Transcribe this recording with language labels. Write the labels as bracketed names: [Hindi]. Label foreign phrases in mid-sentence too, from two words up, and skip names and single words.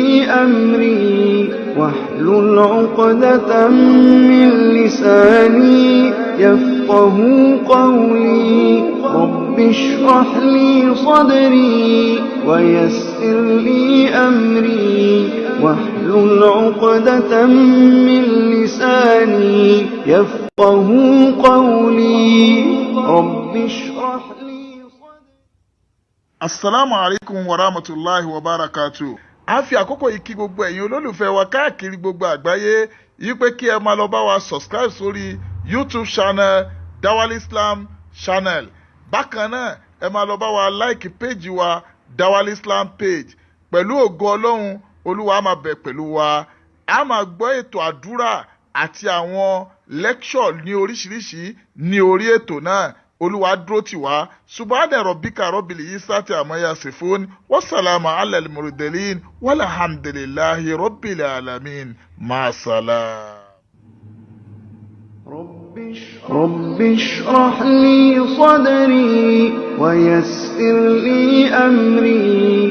[Arabic] أمري واحلل عقدة من لساني يفقه قولي رب اشرح لي صدري ويسر لي أمري واحلل عقدة من لساني يفقه قولي رب اشرح لي صدري. السلام عليكم ورحمة الله وبركاته. [Yoruba] A fi àkókò yìí kí gbogbo ẹ̀yin olólùfẹ́ wa káàkiri gbogbo àgbáyé yìí pé kí ẹ máa lọ bá wa subscribe sórí YouTube channel Dawal Islam channel. Bákan náà ẹ máa lọ bá wa [English] like page [Yoruba] wa Dawal Islam page. Pẹ̀lú ògo Ọlọ́run Olúwa máa bẹ̀ pẹ̀lú wa. A máa gbọ́ ètò àdúrà àti àwọn lecture ní oríṣiríṣi ní orí ètò náà. Olúwa dúró tì wá. [Arabic] سبحان ربك رب العزة عما يصفون وسلام على المرسلين والحمد لله رب العالمين. مع السلام. رب اشرح لي صدري ويسر لي أمري